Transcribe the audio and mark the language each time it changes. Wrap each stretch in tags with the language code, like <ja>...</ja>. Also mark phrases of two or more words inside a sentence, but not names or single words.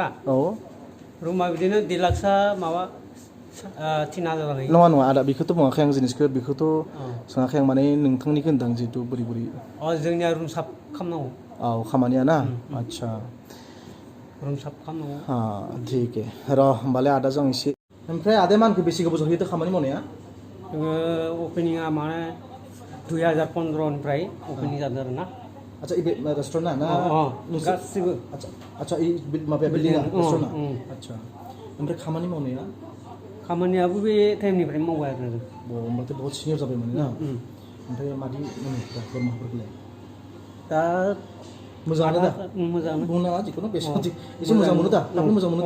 <brx>औ रुमा बिदिनो डिलाक्सआ माबा 3000 लायो नङा नङा आदा बेखौथ' बुङाखै आं जिनिसखौ बेखौथ' सोङाखै आं माने नोंथांनिखौ होनदां जिहेतु बोरै बोरै जोंनिया रुम साफ खालामनांगौ औ खामानिया ना आच्छा रुम साफ खालामनांगौ</brx> <hi>हाँ ठीक है</hi> <brx>र' होमबालाय आदाजों आं एसे ओमफ्राय आदाया मानखौ बेसे गोबाव जाहैयो खामानि मावनाया जोङो अपेनिंआ माने 2015 निफ्राय अपेनिं जादों आरो ना</brx> <hi>अच्छा ये रेस्टोरेंट ना</hi> <brx>गासिबो</brx> <hi>अच्छा अच्छा ये</hi> <brx>माबाया बिल्डिंआ रेस्टोरेंट अच्छा ओमफ्राय खामानि मावनाया खामानियाबो बे टाइमनिफ्राय मावबाय आरो जों होमबाथ' बहुत सिनियर जाबाय माने ना ओमफ्राय मादि मोनो दा बोरमाफोरखौलाय दा मोजाङानो दा मोजाङानो बुंनो नाङा जिखुनु एसे मोजां मोनो दा दाबो मोजां मोनो दा</brx>